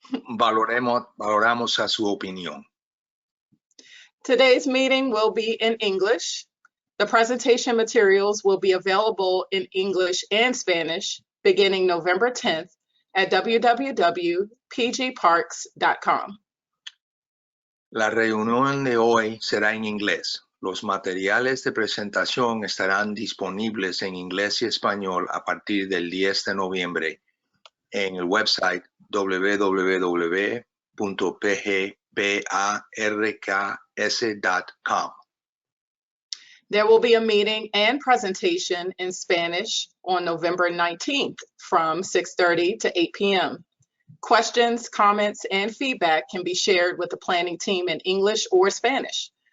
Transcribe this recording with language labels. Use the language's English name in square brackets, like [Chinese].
[Spanish] Valoramos a su opinión. [English] Today's meeting will be in English. The presentation materials will be available in English and Spanish beginning November 10th at www.pgparks.com. [Spanish] La reunión de hoy será en inglés. Los materiales de presentación estarán disponibles en inglés y español a partir del 10 de noviembre en el website www.pgparks.com. [English] There will be a meeting and presentation in Spanish on November 19th from 6:30 to 8 p.m. Questions, comments, and feedback can be shared with the planning team in English or Spanish.